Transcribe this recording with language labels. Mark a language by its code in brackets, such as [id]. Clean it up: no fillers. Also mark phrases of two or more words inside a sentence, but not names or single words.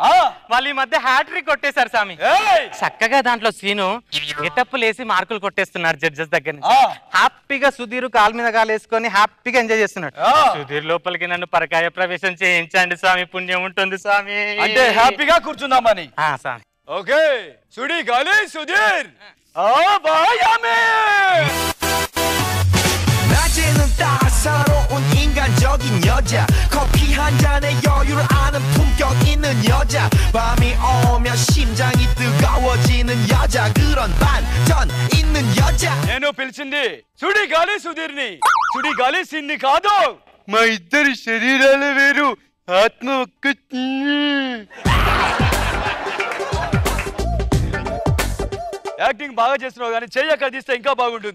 [te] వాళ్ళు ఈ మధ్య హ్యాట్రిక్ కొట్టేశారు స్వామి. చక్కగా దాంట్లో [en] scene getups [te] వేసి మార్కులు కొట్టేస్తున్నారు జడ్జెస్ దగ్గర నుంచి. హ్యాపీగా సుధీర్ కాలు మీద కాలు వేసుకొని హ్యాపీగా ఎంజాయ్ చేస్తున్నాడు. సుధీర్ లోపలికి నన్ను పరకాయ ప్రవేశం చేయించండి స్వామి, పుణ్యం ఉంటుంది స్వామి. అంటే హ్యాపీగా కూర్చుందామని? స్వామి. ఓకే, సుడిగాలి సుధీర్ [ko] 낮에는 따사로운 인간적인 여자 커피 한 잔에 여유를 아는 품격 있는 여자 밤이 오면 심장이 뜨거워지는 여자 그런 반전 있는 여자 [te] నేను పిలిచింది సుడిగాలి సుధీర్ని, సుడిగాలి సిన్ని కాదు. మా ఇద్దరి శరీరాలు వేరు, ఆత్మ ఒక్క. యాక్టింగ్ బాగా చేస్తున్నావు కానీ చెయ్యి అక్కడ తీస్తే ఇంకా బాగుంటుంది.